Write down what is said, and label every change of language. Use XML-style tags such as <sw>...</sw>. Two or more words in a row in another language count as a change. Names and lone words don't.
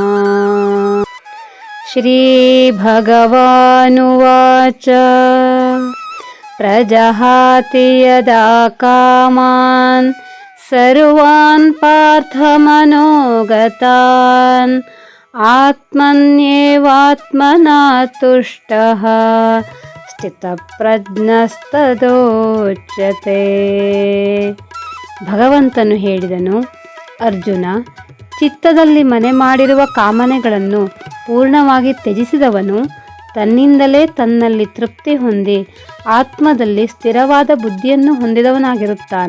<sa>श्रीभगवानुवाच प्रजहाति यदा कामान् सर्वान् पार्थमनोगतान् आत्मन्येवात्मना तुष्टः ಸ್ಥಿತಪ್ರಜ್ಞಸ್ತದೋಚ್ಯತೆ.</sa> <kn>ಭಗವಂತನು ಹೇಳಿದನು, ಅರ್ಜುನ, ಚಿತ್ತದಲ್ಲಿ ಮನೆ ಮಾಡಿರುವ ಕಾಮನೆಗಳನ್ನು ಪೂರ್ಣವಾಗಿ ತ್ಯಜಿಸಿದವನು ತನ್ನಿಂದಲೇ ತನ್ನಲ್ಲಿ ತೃಪ್ತಿ ಹೊಂದಿ ಆತ್ಮದಲ್ಲಿ ಸ್ಥಿರವಾದ ಬುದ್ಧಿಯನ್ನು ಹೊಂದಿದವನಾಗಿರುತ್ತಾನೆ.</kn>